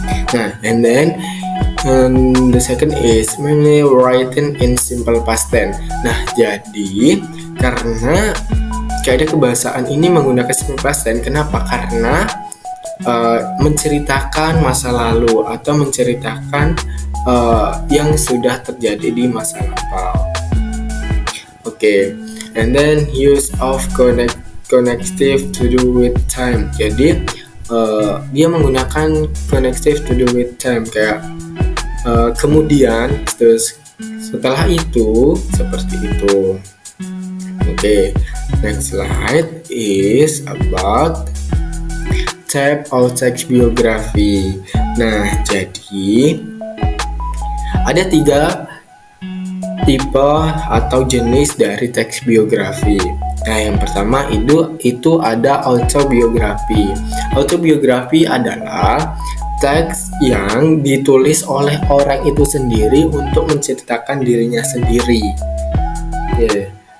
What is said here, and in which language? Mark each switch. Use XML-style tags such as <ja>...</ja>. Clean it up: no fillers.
<en>Nah, and then the second is mainly written in simple past tense.</en> <id>Nah, jadi karena kaidah kebahasaan ini menggunakan simple past tense, kenapa? Karena menceritakan masa lalu atau menceritakan yang sudah terjadi di masa lampau.</id> <en>Oke, and then use of connective to do with time.</en> <id>Jadi dia menggunakan</id> <en>connective to do with time</en> <id>kayak kemudian terus setelah itu seperti itu.</id> <en>Oke, next slide is about type of text biography.</en> <id>Nah, jadi ada 3 tipe atau jenis dari teks biografi. Nah, yang pertama itu ada autobiografi. Autobiografi adalah teks yang ditulis oleh orang itu sendiri untuk menceritakan dirinya sendiri. Oke.</id>